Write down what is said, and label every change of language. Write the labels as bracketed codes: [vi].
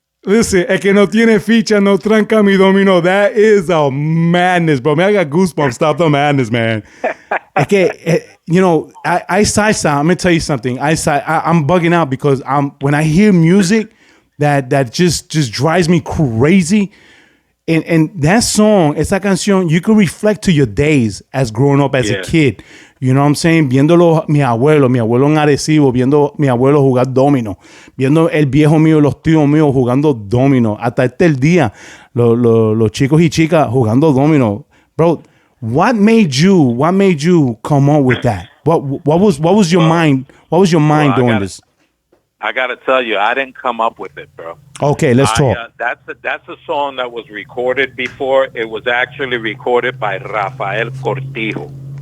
[es] El que no tiene ficha no tranca mi domino. [en] That is a madness, bro. Man, I got goosebumps. Stop the madness, man. [es] Es que, [en] you know, I side sound. I'm gonna tell you something. I'm bugging out because when I hear music that just drives me crazy. And that song, [es] esa canción, [en] you could reflect to your days as growing up as a kid. You know what I'm saying? [es] Viéndolo mi abuelo en Arecibo, viendo mi abuelo jugar domino, viendo el viejo mío, los tíos míos jugando domino. Hasta el día, los chicos y chicas jugando domino. [en] Bro, what made you come up with that? What was your mind? What was your mind doing this? I gotta tell you, I didn't come up with it, bro. Okay, let's talk. That's a song that was recorded before. It was actually recorded by Rafael Cortijo.